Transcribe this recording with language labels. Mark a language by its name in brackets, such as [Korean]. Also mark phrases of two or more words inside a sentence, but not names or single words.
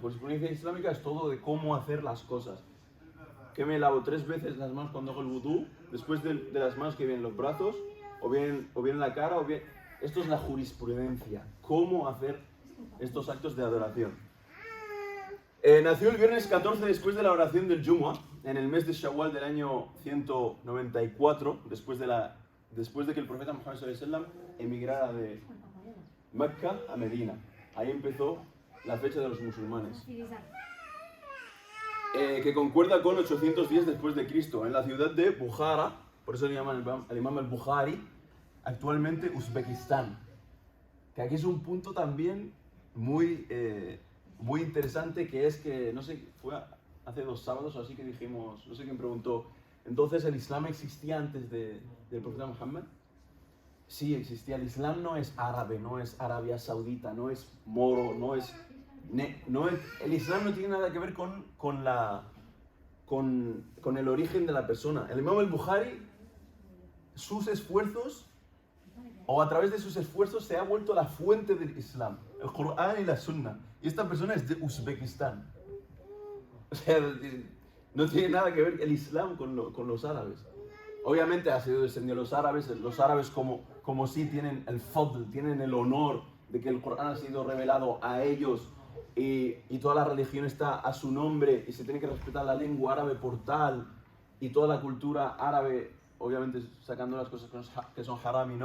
[Spanish] Jurisprudencia islámica es todo de cómo hacer las cosas. Que me lavo 3 veces las manos cuando hago el wudú, después de las manos que vienen los brazos, o bien la cara, o bien... Esto es la jurisprudencia. Cómo hacer estos actos de adoración. Nació el viernes 14 después de la oración del Jumu'ah, en el mes de Shawwal del año 194, después de que el profeta Muhammad [Arabic] صلى الله عليه وسلم [Spanish] emigrara de Mecca a Medina. Ahí empezó la fecha de los musulmanes, que concuerda con 810 después de Cristo, en la ciudad de Bukhara, por eso le llaman el Imam al-Bukhari, actualmente Uzbekistán. Que aquí es un punto también muy interesante, que es que, no sé, fue hace 2 sábados o así que dijimos, no sé quién preguntó, entonces ¿el Islam existía antes del profeta Muhammad? Sí, existía. El Islam no es árabe, no es Arabia Saudita, no es moro, el Islam no tiene nada que ver con el origen de la persona. El Imam al-Bukhari, sus esfuerzos, o a través de sus esfuerzos, se ha vuelto la fuente del Islam, el Corán y la Sunna. Y esta persona es de Uzbekistán. O sea, no tiene nada que ver el Islam con los árabes. Obviamente ha sido descendido de los árabes como sí tienen el fadl, tienen el honor de que el Corán ha sido revelado a ellos y toda la religión está a su nombre y se tiene que respetar la lengua árabe por tal, y toda la cultura árabe, obviamente sacando las cosas que son haram y no.